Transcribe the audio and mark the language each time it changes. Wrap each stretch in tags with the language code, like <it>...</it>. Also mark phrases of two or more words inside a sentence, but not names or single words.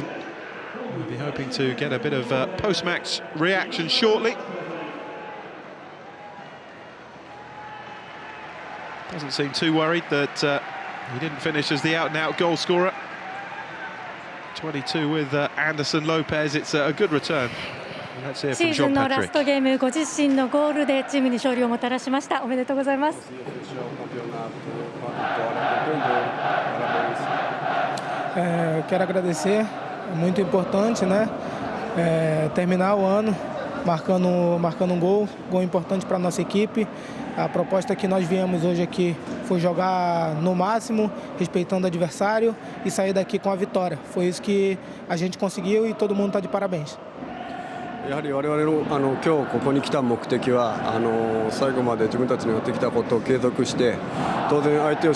<en>We'll be hoping to get a bit of post-match reaction shortly. Doesn't seem too worried that he didn't finish as the out-and-out goal scorer. 22 with Anderson Lopez. It's a good return. Let's hear from</en> <ja>シーズンのラス Jean-Patrick. トゲーム、ご自身のゴールでチームに勝利をもたらしました。おめでとうございます。</ja> <pt>Quero agradecer, é muito importante, né? Terminar o ano marcando um gol importante para a nossa equipe. A proposta que nós viemos hoje aqui foi jogar no máximo, respeitando o adversário e sair daqui com a vitória. Foi isso que a gente conseguiu e todo mundo está de parabéns.</pt> <ja>やはり我々の今日ここに来た目的は最後まで自分たちのやってきたことを継続して、当然相手を</ja>